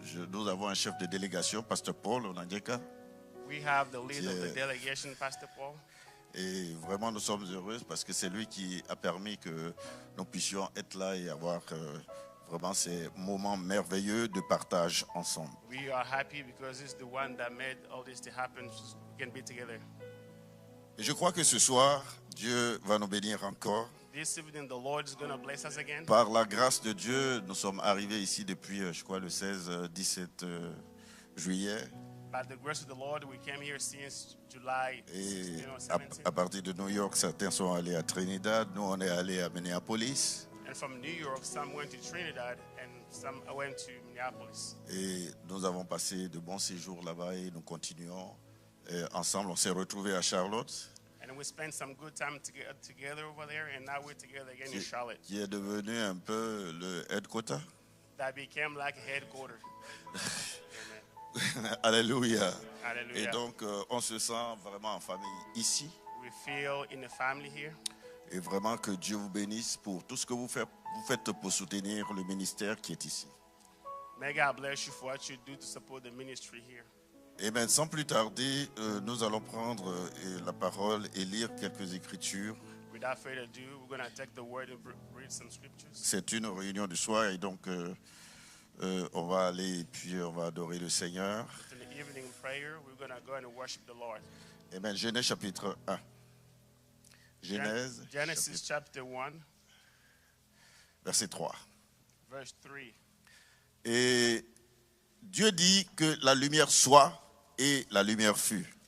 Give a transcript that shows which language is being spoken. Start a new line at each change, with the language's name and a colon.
French: Nous avons un chef de délégation, Pasteur Paul Onangeka.
English: We have the lead of the delegation, Pastor Paul.
French: Et vraiment, nous sommes heureux parce que c'est lui qui a permis que nous puissions être là et avoir vraiment ces moments merveilleux de partage ensemble.
English: We are happy because it's the one that made all this to happen. So we can be together.
French: Et je crois que ce soir, Dieu va nous bénir encore.
English: This evening, the Lord is going to bless us again.
French: Par la grâce de Dieu, nous sommes arrivés ici depuis, je crois, le 16, 17 juillet.
English: By the grace of the Lord, we came here since July
French: Et
English: 16 or
French: à
English: 17.
French: partir de New York, certains sont allés à Trinidad. Nous, on est allés à Minneapolis.
English: And from New York, some went to Trinidad and some went to Minneapolis.
French: Et nous avons passé de bons séjours là-bas et nous continuons. Ensemble, on s'est retrouvés à Charlotte,
English: And we spent some good time together over there, and now we're together again in Charlotte.
French: qui est devenu un peu le headquarter.
English: That became like a headquarters. Amen.
French: Alléluia.
English: Hallelujah.
French: Et donc, on se sent vraiment en famille ici.
English: We feel in the family here.
French: Et vraiment que Dieu vous bénisse pour tout ce que vous faites pour soutenir le ministère qui est ici.
English: May God bless you for what you do to support the ministry here.
French: Et bien, sans plus tarder, nous allons prendre la parole et lire quelques écritures.
English: Without further ado, we're going to take the word and read some scriptures.
French: C'est une réunion du soir et donc on va aller et puis on va adorer le Seigneur.
English: In the evening prayer, we're going to go and worship the Lord.
French: Et bien, Genèse chapitre 1. Genèse,
English: Genesis chapter 1,
French: verset 3.
English: verse 3.
French: Et Dieu dit que la lumière soit et la lumière fut.